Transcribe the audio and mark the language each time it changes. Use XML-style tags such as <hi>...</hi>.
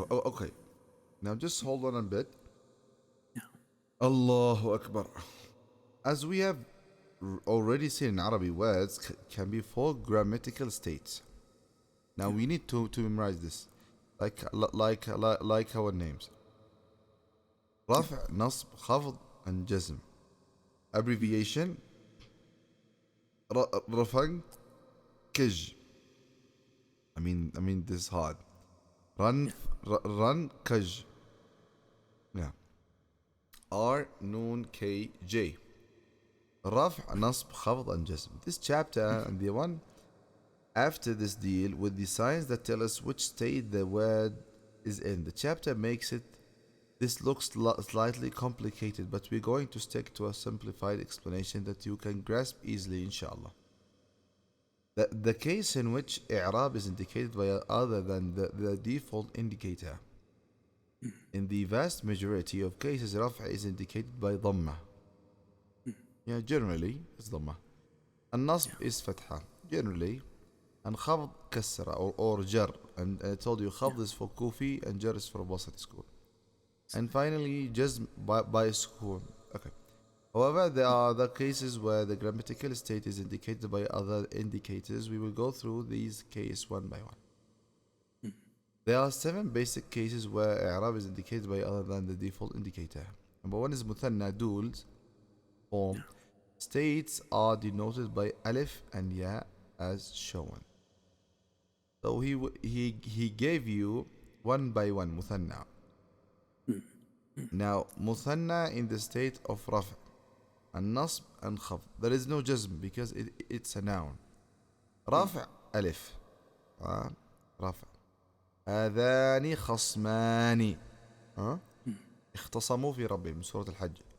<en>Okay. Now just hold on a bit. yeah,</en> <ar>Allahu Akbar.</ar> <en>As we have already seen in Arabic, words can be 4 grammatical states. Now yeah, we need to memorize this, like our names.</en> <ar>رفع, نصب, خفض, and جزم. Abbreviation: رفع, كج.</ar> <en>I mean this is hard. Run, run, كج. Yeah. R, noon, K, J.</en> <ar>رفع, نصب, خفض, and جزم.</ar> <en>This chapter and the one after this deal with the signs that tell us which state the word is in. The chapter makes it. This looks slightly complicated, but we're going to stick to a simplified explanation that you can grasp easily, inshallah. The case in which i'rab is indicated by other than the default indicator. In the vast majority of cases, رفع is indicated by ضمة. Yeah, generally it's ضمة.</en> <ar>النصب is فتحة.</ar> <en>Generally.</en> <ar>And خفض كسرة or جر.</ar> <en>And I told you خفض is for Kufi and jar is for Basri school. And finally, jazm by sukun. Okay. However, there are other cases where the grammatical state is indicated by other indicators. We will go through these cases one by one. There are 7 basic cases where i'rab is indicated by other than the default indicator. Number 1 is muthanna duals form. States are denoted by alif and ya as shown. So he gave you one by one muthanna. Now muthanna in the state of raf' and nasb and khafd. There is no jazm because it's a noun.</en> <ar>رفع ألف رفع هذان خصمان اختصموا في ربهم من سورة الحج.</ar>